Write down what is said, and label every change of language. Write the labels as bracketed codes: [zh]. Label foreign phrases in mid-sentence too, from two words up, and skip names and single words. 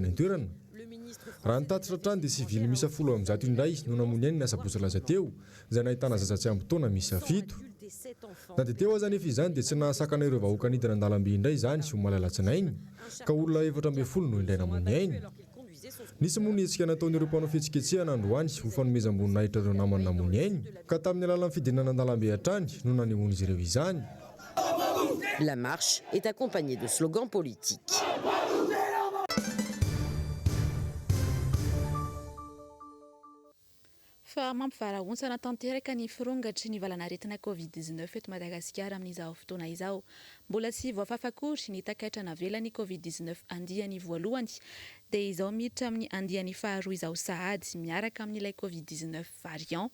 [mg] any an-toerana raha nitatitra trano dia sivily misy 10 indray no namony any ny asa-bosa laza teo izay nahitana zazatsy ambotona misy 7 na dia teo aza nefa izany dia tsy nahasakana ireo vahoaka nidina an-dalambe indray izany sy ho malalatsinainy ka olona 740 no indray namony ainy nisy moa nietsika nataon'ireo mpanao fihetsiketsehana androany ho fanomezam-boninahitra ireo namany namony ainy ka tamin'ny alalan'ny fidinana an-dalambe hatrany no nanehoany izy ireo izany. [fr] La marche est accompagnée de slogans politiques. [mg] Fa mampivarahontsana tanteraka ny firongatry ny valanaretina Covid-19 eto Madagasikara amin'izao fotoana izao. Mbola tsy voafafakory ny takaitrana velany Covid-19 andiany voalohany dia izao miditra amin'ny andiany faharoa izao sahady miaraka amin'ilay Covid-19 variant.